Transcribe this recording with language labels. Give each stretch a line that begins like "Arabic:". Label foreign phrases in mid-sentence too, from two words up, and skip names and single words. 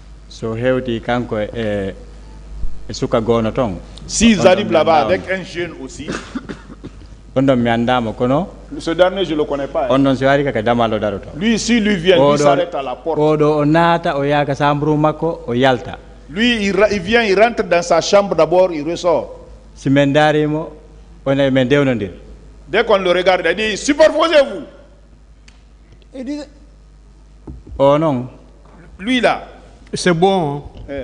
Fula: So hewti kanko e suka gono ton.
French: S'ils arrivent là-bas avec un jeune aussi.
Fula: Ondo mi andama kono.
French: Ce dernier je le connais pas.
Fula: Ondo si wari kaka damalo daroto.
French: Lui si lui vient, lui s'arrête à la porte.
Fula: Odo onata o yaka sambru makko o yalta.
French: Lui il vient, il rentre dans sa chambre d'abord, il ressort.
Fula: Si mendarimo on men dewnondir.
French: Dès qu'on le regarde, il dit superposez-vous. Il dit oh non. Lui là. C'est bon. Hein?